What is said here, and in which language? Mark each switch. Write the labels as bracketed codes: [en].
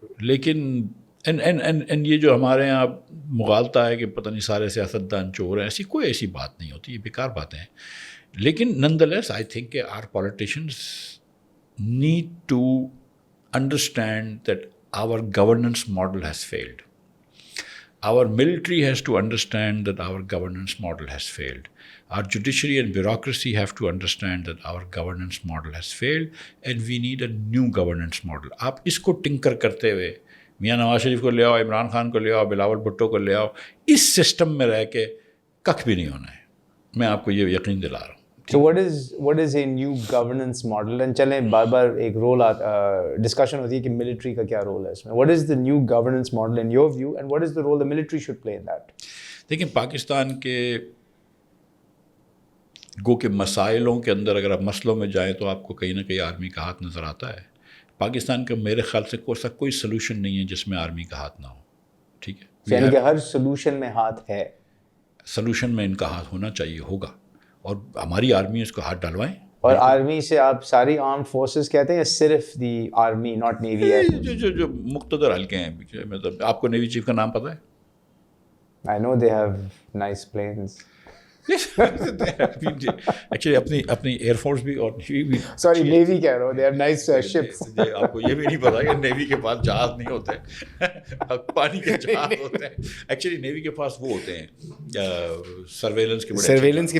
[ur] لیکن یہ جو ہمارے یہاں مغالطہ ہے کہ پتہ نہیں سارے سیاستدان چور ہیں, ایسی بات نہیں ہوتی, یہ بیکار باتیں ہیں. لیکن [en] None the less I think کہ our politicians need to understand that our governance model has failed. Our military has to understand that our governance model has failed. Our judiciary and bureaucracy have to understand that our governance model has failed, and we need a new governance model. [ur] آپ اس کو tinker کرتے ہوئے میاں نواز شریف کو لے آؤ, عمران خان کو لے آؤ, بلاول بھٹو کو لے آؤ, اس سسٹم میں رہ کے ککھ بھی نہیں ہونا ہے. میں آپ کو یہ یقین دلا رہا ہوں. [en] So what is a new governance model? And [ur] چلیں بار بار ایک رول ڈسکشن ہوتی ہے کہ ملٹری کا کیا رول ہے اس میں. [en] What is the new governance model in your view, and what is the role the military should play in that? [ur] دیکھیں, پاکستان کے گو کے مسائلوں کے اندر اگر آپ مسئلوں میں جائیں تو آپ کو کہیں نہ کہیں آرمی کا ہاتھ نظر آتا ہے. پاکستان کا میرے خیال سے کوئی سلوشن نہیں ہے جس میں آرمی کا ہاتھ نہ ہو. ٹھیک ہے, یعنی کہ ہر سلوشن میں ہاتھ ہے. سلوشن میں ان کا ہاتھ ہونا چاہیے, ہوگا, اور ہماری آرمی اس کو ہاتھ ڈالوائیں. اور آرمی سے آپ ساری آرمڈ فورسز کہتے ہیں یا صرف دی آرمی, [en] Not navy? [ur] جو مقتدر حلقے ہیں, مطلب آپ کو نیوی چیف کا نام پتہ ہے؟ [en] I know they have nice planes. [ur] Actually اپنی ایئر فورس بھی اور نیوی بھی, [en] sorry navy [ur] کہہ رہا ہوں, [en] they have nice ships. [ur] آپ کو یہ بھی نہیں پتا کہ نیوی کے پاس جہاز نہیں ہوتے, پانی کے جہاز ہوتے ہیں. ایکچولی نیوی کے پاس وہ ہوتے ہیں سرویلنس کے